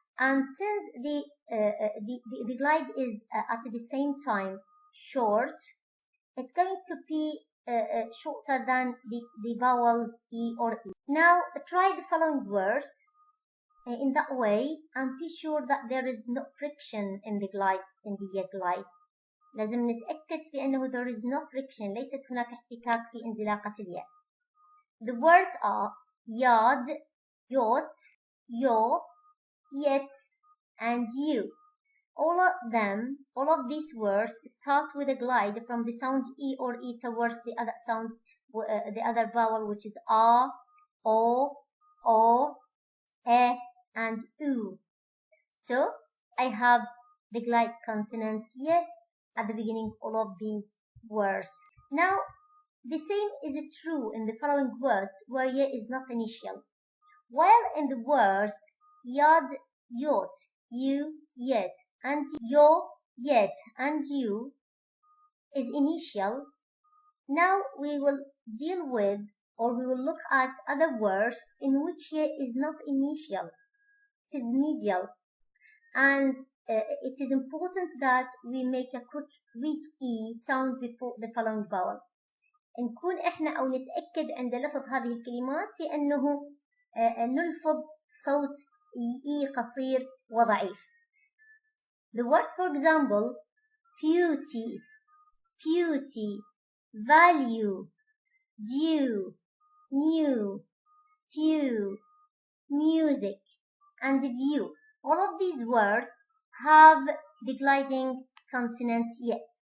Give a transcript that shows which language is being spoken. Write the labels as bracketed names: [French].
[English] And since the glide is at the same time short, it's going to be shorter than the vowels E or E. Now try the following verse in that way and be sure that there is no friction in the glide, in the glide. [Arabic] لازم نتأكد في أنه [English] there is no friction, [Arabic] ليست هناك احتكاك في انزلاقة الياء. [English] The words are yad, yot, yo, yet, and you. All of these words start with a glide from the sound E or E towards the other sound, the other vowel, which is A, O, E, and U. So I have the glide consonant Y at the beginning of all of these words. Now the same is true in the following verse where Y is not initial. While in the words yad, yot, you, yet, and yo, yet, and you is initial, now we will deal with, or we will look at other words in which ye is not initial, it is medial, and it is important that we make a quick weak E sound before the following vowel. [Arabic] نكون إحنا أو نتأكد عند لفظ هذه الكلمات في أنه نلفظ صوت E قصير وضعيف. [English] The word, for example, beauty, value, due, new, few, music, and view. All of these words have the gliding consonant ye.